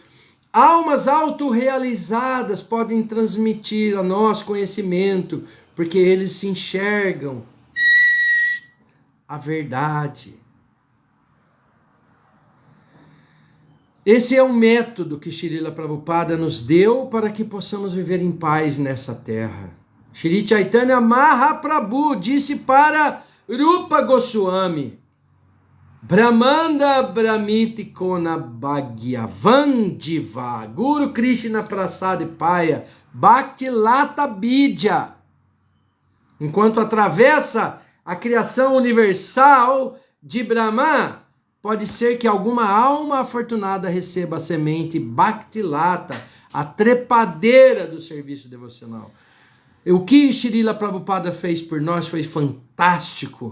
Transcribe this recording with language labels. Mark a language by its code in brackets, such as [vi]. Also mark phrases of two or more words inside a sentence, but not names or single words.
[pt] Almas autorrealizadas podem transmitir a nós conhecimento, porque eles se enxergam a verdade. Esse é um método que Srila Prabhupada nos deu para que possamos viver em paz nessa terra. [bn] Shri Chaitanya Mahaprabhu disse para Rupa Goswami: ব্রহ্মাণ্ড ব্রহ্মিতি কোন ভাগ্যবান দিভা গুরু কৃষ্ণ প্রসাদ পায় ভক্তি লতা বিদ্যা. Enquanto atravessa a criação universal de Brahma, pode ser que alguma alma afortunada receba a semente Bhakti Lata, a trepadeira do serviço devocional. O que Srila Prabhupada fez por nós foi fantástico.